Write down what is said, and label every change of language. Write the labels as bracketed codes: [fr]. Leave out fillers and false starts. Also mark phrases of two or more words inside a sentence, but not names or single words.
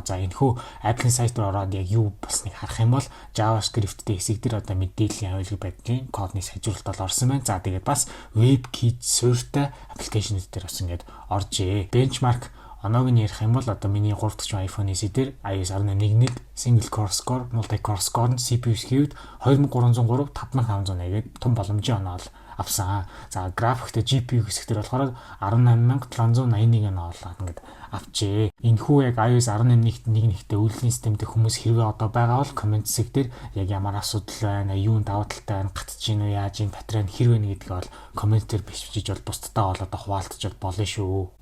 [mn] За энэхүү Apple сайт руу ороод яг юу болсныг харах юм бол JavaScript-тэй хэсэг дээр одоо мэдээллийн аюулгүй байдлын кодны сайжруулалт бол орсон байна. За тэгээд бас WebKit суурьтай аппликейшнүүд дээр бас ингээд оржээ. Benchmark оноог нь ярих юм бол одоо миний 3 дахь iPhone SE дээр iOS 11.1 [en] single core score, multi core score [mn] нь CPU-ийн хувьд 2303 5580 гээд том боломжийн оноо авсан. За графиктэй GPU хэсэг дээр болохоор 18781 оноо ингээд авчээ. Энэхүү яг iOS 11.1-тэй үйлдвэрлэлийн системтэй хүмүүс хэрвээ одоо байгаа бол комент хэсэг дээр яг ямар асуудал байна, юунд даваа талтай байна, гатж гин үү, яаж ин батарей нь хэрвээ нэг гэдгээ бол комментээр бичиж бол бусдтай бол одоо хуваалцаж болно шүү.